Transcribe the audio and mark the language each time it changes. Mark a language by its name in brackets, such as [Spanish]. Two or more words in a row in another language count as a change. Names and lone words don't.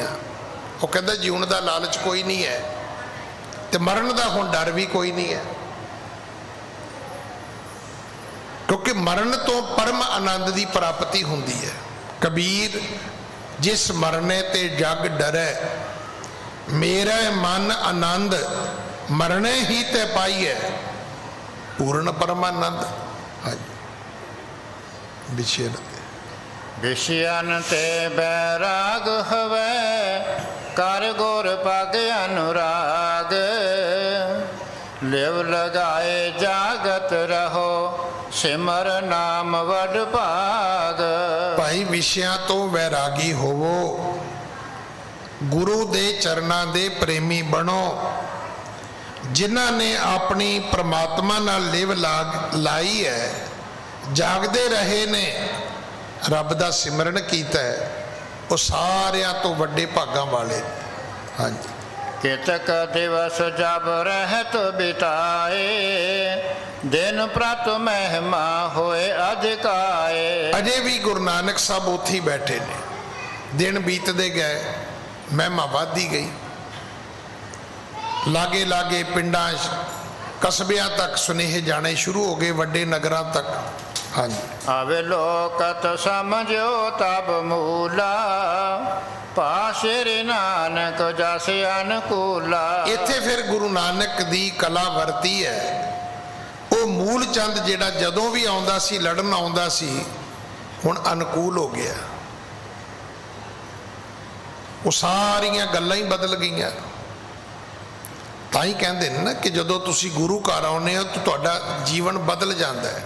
[Punjabi] ਉਹ ਕਹਿੰਦਾ ਜੀਉਣ ਦਾ ਲਾਲਚ ਕੋਈ ਨਹੀਂ ਹੈ ਤੇ ਮਰਨ ਦਾ ਹੁਣ ਡਰ ਵੀ ਕੋਈ ਨਹੀਂ ਹੈ, ਕਿਉਂਕਿ ਮਰਨ ਤੋਂ ਪਰਮ ਆਨੰਦ ਦੀ ਪ੍ਰਾਪਤੀ ਹੁੰਦੀ ਹੈ। ਕਬੀਰ ਜਿਸ ਮਰਨੇ ਤੇ ਜਗ ਡਰੈ, ਮੇਰਾ ਮਨ ਆਨੰਦ ਮਰਨੇ ਹੀ ਤੇ ਪਾਈਐ, ਪੂਰਨ ਪਰਮਾਨੰਦ। ਹਾਂਜੀ। ਵਿਸ਼ੇ [Braj] विषयन ते बैराग हवै, कर गुर पग अनुराग। लिव लगाए जागत रहो, सिमर नाम वड भाग। [Punjabi] ਭਾਈ ਵਿਸ਼ਿਆਂ ਤੋਂ ਵੈਰਾਗੀ ਹੋਵੋ, ਗੁਰੂ ਦੇ ਚਰਨਾਂ ਦੇ ਪ੍ਰੇਮੀ ਬਣੋ। ਜਿਨ੍ਹਾਂ ਨੇ ਆਪਣੀ ਪ੍ਰਮਾਤਮਾ ਨਾਲ ਲਿਵ ਲਾਈ ਹੈ, ਜਾਗਦੇ ਰਹੇ ਨੇ, ਰੱਬ ਦਾ ਸਿਮਰਨ ਕੀਤਾ ਹੈ, ਉਹ ਸਾਰਿਆਂ ਤੋਂ ਵੱਡੇ ਭਾਗਾਂ ਵਾਲੇ। ਹਾਂਜੀ। [Braj] कितक दिवस जब रहत बिताए, दिन प्रत महिमा होए अधिकाए। [Punjabi] ਅਜੇ ਵੀ ਗੁਰੂ ਨਾਨਕ ਸਾਹਿਬ ਉੱਥੇ ਹੀ ਬੈਠੇ ਨੇ। ਦਿਨ ਬੀਤਦੇ ਗਏ, ਮਹਿਮਾ ਵੱਧਦੀ ਗਈ। ਲਾਗੇ ਲਾਗੇ ਪਿੰਡਾਂ ਕਸਬਿਆਂ ਤੱਕ ਸੁਨੇਹੇ ਜਾਣੇ ਸ਼ੁਰੂ ਹੋ ਗਏ, ਵੱਡੇ ਨਗਰਾਂ ਤੱਕ। ਹਾਂਜੀ। [Braj] अविलोकत समझो तब मूला, पाशिर नानक जस अनुकूला। [Punjabi] ਇੱਥੇ ਫਿਰ ਗੁਰੂ ਨਾਨਕ ਦੀ ਕਲਾ ਵਰਤੀ ਹੈ। ਉਹ ਮੂਲ ਚੰਦ ਜਿਹੜਾ ਜਦੋਂ ਵੀ ਆਉਂਦਾ ਸੀ, ਲੜਨ ਆਉਂਦਾ ਸੀ, ਹੁਣ ਅਨੁਕੂਲ ਹੋ ਗਿਆ। ਉਹ ਸਾਰੀਆਂ ਗੱਲਾਂ ਹੀ ਬਦਲ ਗਈਆਂ। ਤਾਂ ਹੀ ਕਹਿੰਦੇ ਨੇ ਨਾ ਕਿ ਜਦੋਂ ਤੁਸੀਂ ਗੁਰੂ ਘਰ ਆਉਂਦੇ ਹੋ ਤਾਂ ਤੁਹਾਡਾ ਜੀਵਨ ਬਦਲ ਜਾਂਦਾ ਹੈ।